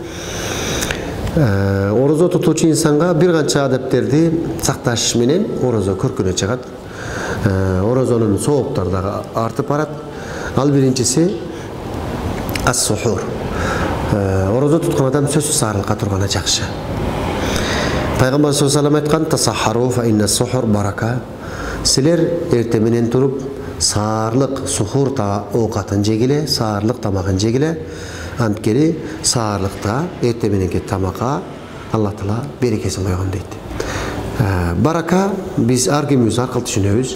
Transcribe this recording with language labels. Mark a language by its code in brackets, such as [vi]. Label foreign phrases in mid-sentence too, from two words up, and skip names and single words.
[ky] Орозо тутуучу инсанга бир канча адептерди сакташ менен орозо көркүнө чыгат. Орозонун сооптары дагы артып барат. Ал биринчиси ас-сухур. Орозо туткан адам сөзсүз саарылыкка турганы жакшы. [ar] Пайгамбар صلى الله عليه وسلم айткан: "تسحروا فإن السحور بركة." [ky] Силер эрте менен туруп саарлык сухур оокатын жегиле, саарлык тамагын жегиле. Анткени саарлыкта эрте мененки тамакка Аллах Таала берекесин койгон дейт. Барака биз ар кимибиз ар кыл түшүнөбүз.